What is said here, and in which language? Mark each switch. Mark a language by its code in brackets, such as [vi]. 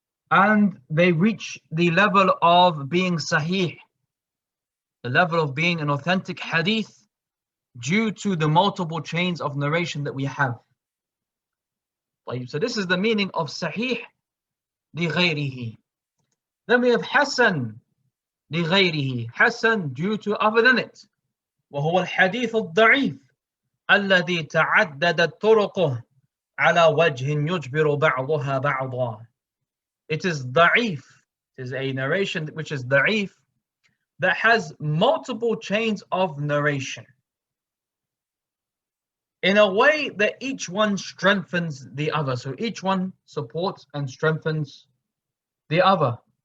[en] and they reach the level of being sahih, the level of being an authentic hadith, due to the multiple chains of narration that we have. So this is the meaning of sahih لغيره. Then we have Hasan لغيره, Hasan due to other than it. [ar] وهو الحديث الضعيف الذي تعددت طرقه على وجه يجبر بعضها بعضا. [en] It is ضعيف, it is a narration which is ضعيف, that has multiple chains of narration in a way that each one strengthens the other. So each one supports and strengthens the other.